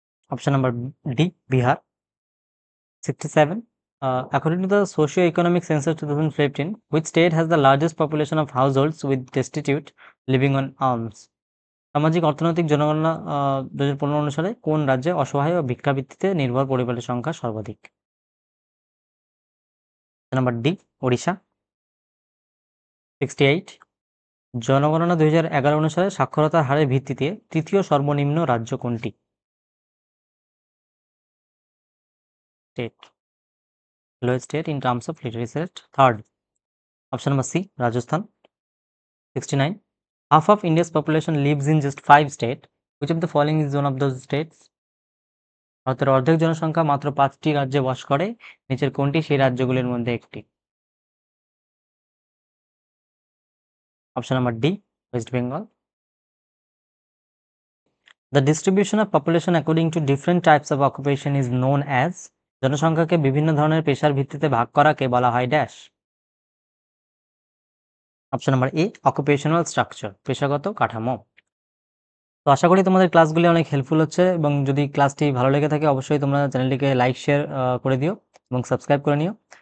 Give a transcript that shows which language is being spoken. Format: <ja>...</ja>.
<en>Option number D, Bihar. 67, according to the socio-economic census 2015, which state has the largest population of households with destitute living on alms?</en> <bn>সামাজিক অর্থনৈতিক জনগণনা 2015 অনুসারে কোন রাজ্যে অসহায় ও ভিক্ষাবৃত্তিতে নির্ভর পরিবারের সংখ্যা সর্বাধিক? Number D, Odisha. 68, জনগণনা 2011 অনুসারে সাক্ষরতার হারের ভিত্তিতে তৃতীয় সর্বনিম্ন রাজ্য কোনটি?</bn> <en>State, lowest state in terms of literacy rate, third. Option number C, Rajasthan. 69, half of India's population lives in just 5 states. Which of the following is one of those states?</en> <bn>ভারতের অর্ধেক জনসংখ্যা মাত্র 5টি রাজ্যে বাস করে, নিচের কোনটি সেই রাজ্যগুলির মধ্যে একটি? Option number D, West Bengal.</bn> <en>The distribution of population according to different types of occupation is known as?</en> <bn>জনসংখ্যাকে বিভিন্ন ধরনের পেশার ভিত্তিতে ভাগ করাকে বলা হয় dash. Option number A, occupational structure, পেশাগত কাঠামো। তো আশা করি তোমাদের ক্লাসগুলি অনেক হেল্পফুল হচ্ছে, এবং যদি ক্লাসটি ভালো লেগে থাকে অবশ্যই তোমরা চ্যানেলটিকে লাইক শেয়ার করে দিও এবং সাবস্ক্রাইব করে নিও।</bn>